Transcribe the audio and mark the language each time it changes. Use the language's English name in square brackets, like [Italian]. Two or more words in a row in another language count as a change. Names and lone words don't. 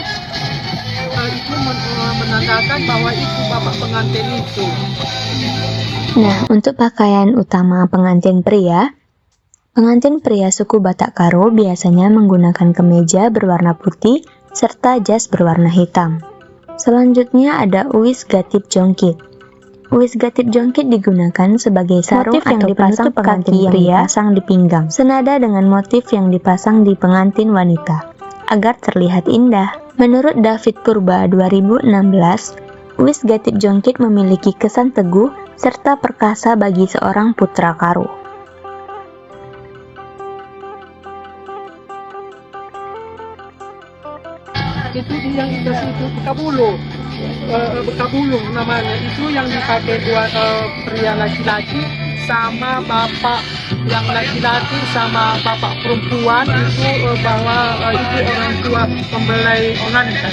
[Indonesian] Itu menandakan bahwa itu bapak pengantin itu. Nah, untuk pakaian utama pengantin pria suku Batak Karo biasanya menggunakan kemeja berwarna putih serta jas berwarna hitam. Selanjutnya ada uwis gatip jongkit. Uwis gatip jongkit digunakan sebagai sarung motif yang dipasang pengantin pria pasang di pinggang, senada dengan motif yang dipasang di pengantin wanita, agar terlihat indah. Menurut David Purba 2016, uwis gatip jongkit memiliki kesan teguh serta perkasa bagi seorang putra Karo. Itu yang itu bekabulu namanya, itu yang dipakai buat pria laki-laki sama bapak yang laki-laki sama bapak perempuan itu bahwa itu orang tua mempelai pengantin.